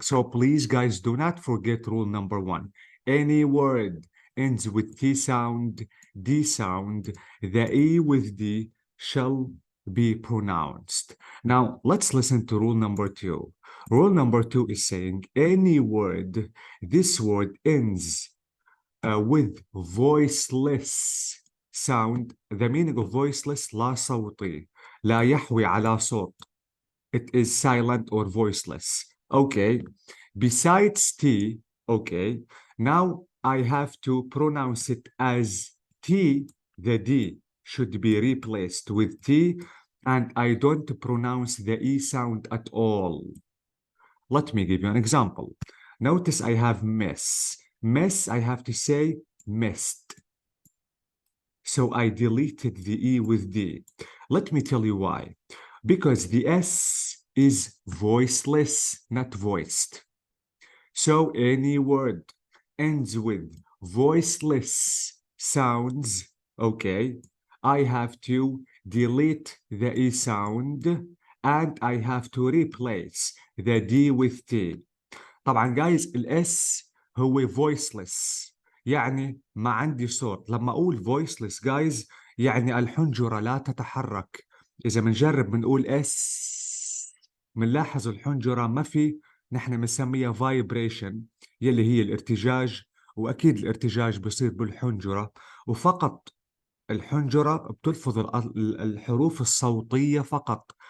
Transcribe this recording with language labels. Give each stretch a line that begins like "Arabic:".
English: So please, guys, do not forget rule number 1. Any word ends with T sound, D sound, the E with D shall be pronounced. Now, let's listen to rule number 2. Rule number 2 is saying any word, this word ends with voiceless sound. The meaning of voiceless,
Arabic: لا صوتي, لا يحوي على صوت.
English: It is silent or voiceless. Okay. Besides T, okay, now I have to pronounce it as T. The D should be replaced with T, and I don't pronounce the E sound at all. Let me give you an example. Notice I have mess. Mess, I have to say missed. So I deleted the E with D. Let me tell you why. Because the S is voiceless, not voiced. So any word ends with voiceless sounds, okay, I have to delete the E sound and I have to replace the D with T.
Arabic: طبعا guys الاس هو voiceless يعني ما عندي صوت. لما اقول voiceless guys يعني الحنجرة لا تتحرك. اذا بنجرب بنقول اس بنلاحظ الحنجرة ما في، نحن بنسميها vibration يلي هي الارتجاج، واكيد الارتجاج بصير بالحنجرة، وفقط الحنجرة بتلفظ الحروف الصوتية فقط.